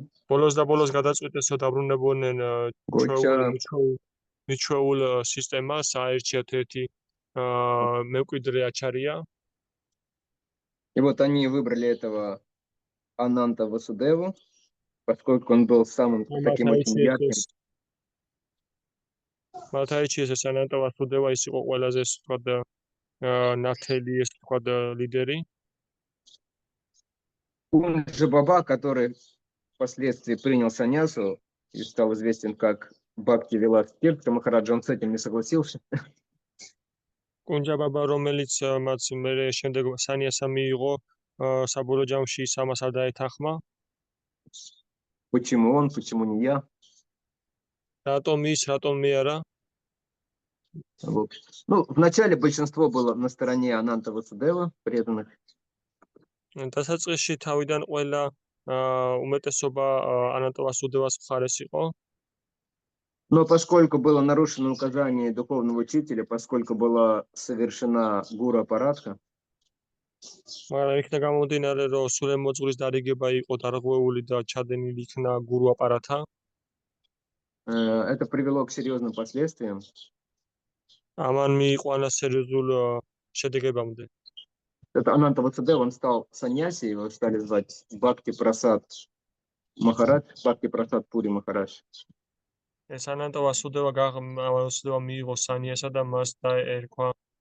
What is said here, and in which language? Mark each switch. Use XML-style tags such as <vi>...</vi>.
<ka>ბოლოს და ბოლოს გადაწყვიტეს რომ დაბრუნებოდნენ</ka> <ru>Гоча,</ru> <ka>მიჩვეულ სისტემას, აერჩიათ ერთი მემკვიდრე აჩარია.</ka> <ru>И вот они выбрали этого Ананта Васудеву, поскольку он был самым таким очень ярким.</ru> <ka>მათ აირჩიეს ეს ანანტა ვასუდევა, ის იყო ყველაზე სწორად ნათელი, ეს სწორად ლიდერი.</ka> <ru>Он же Баба, который впоследствии принял саньясу и стал известен как Бхакти Вилас Тиртха Махараджа, он с этим не согласился.</ru> <ka>კუნჯა ბაბა, რომელიც მათ მერე შემდეგ სანიასა მიიღო, საბოლოო ჯამში ის ამას არ დაეთანხმა.</ka> <ru>Почему он, почему не я?</ru> <ka>რატომ ის, რატომ მე არა?</ka> <ru>Вот. Ну, вначале большинство было на стороне Ананта Васудева, преданных.</ru> <ka>დასაწყისში თავიდან ყველა უმეტესობა ანანტა ვასუდევას მხარეს იყო.</ka> <ru>Но поскольку было нарушено указание духовного учителя, поскольку была совершена гуру-апаратха,</ru> <ka>მაგრამ იქნა გამომდინარე, რომ სულემ მოძღვრის დარიგება იყო დარღვეული და ჩადენილი იქნა გურუ აპარათა.</ka> <ru>это привело к серьезным последствиям.</ru> <ka>ამან მიიყვანა სერიოზულ შედეგებამდე.</ka> <ru>Это Ананта Васудева, он стал саньяси, его стали звать Бхакти Прасад Махарадж, Бхакти Прасад Пури Махарадж.</ru> <ka>ეს ანანტა ვასუდევა მიიღო სანიასა და მას დაერქვა</ka>